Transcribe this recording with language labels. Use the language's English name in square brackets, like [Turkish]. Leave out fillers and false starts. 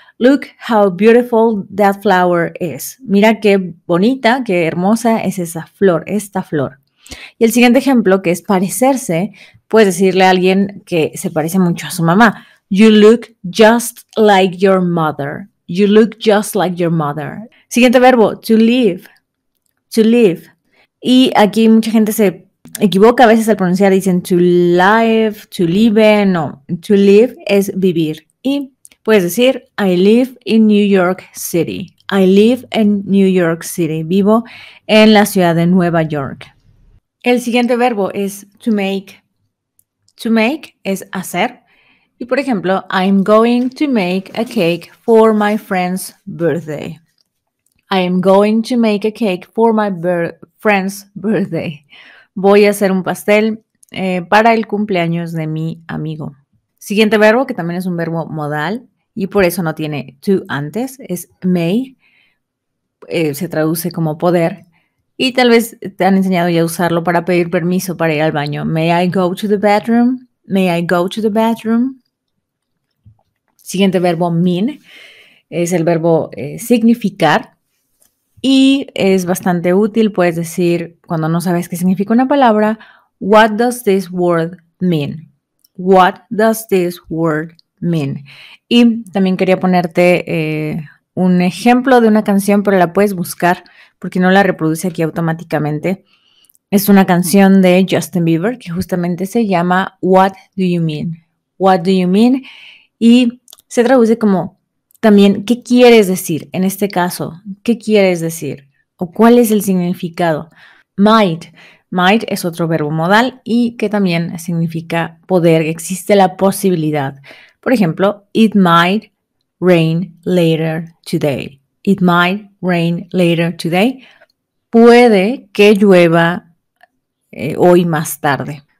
[English] Look how beautiful that flower is. [Spanish] Mira qué bonita, qué hermosa es esa flor, esta flor. Y el siguiente ejemplo, que es parecerse, puedes decirle a alguien que se parece mucho a su mamá. [English] You look just like your mother. You look just like your mother. [Spanish] Siguiente verbo, to live. To live. Y aquí mucha gente se equivoca a veces al pronunciar, dicen to live, to live. No, to live es vivir. Y puedes decir, [English] I live in New York City. I live in New York City. [Spanish] Vivo en la ciudad de Nueva York. El siguiente verbo es to make. To make es hacer. Y por ejemplo, [English] I'm going to make a cake for my friend's birthday. I am going to make a cake for my friend's birthday. [Spanish] Voy a hacer un pastel para el cumpleaños de mi amigo. Siguiente verbo, que también es un verbo modal y por eso no tiene to antes, es may. Se traduce como poder. Y tal vez te han enseñado ya a usarlo para pedir permiso para ir al baño. [English] May I go to the bathroom? May I go to the bathroom? [Spanish] Siguiente verbo, mean. Es el verbo significar. Y es bastante útil, puedes decir, cuando no sabes qué significa una palabra, [English] what does this word mean? What does this word mean? [Spanish] Y también quería ponerte un ejemplo de una canción, pero la puedes buscar porque no la reproduce aquí automáticamente. Es una canción de Justin Bieber que justamente se llama What Do You Mean? What Do You Mean? Y se traduce como también, ¿qué quieres decir? En este caso, ¿qué quieres decir? ¿O cuál es el significado? Might. Might es otro verbo modal y que también significa poder, existe la posibilidad. Por ejemplo, [English] it might rain later today. It might rain later today. [Spanish] Puede que llueva hoy más tarde.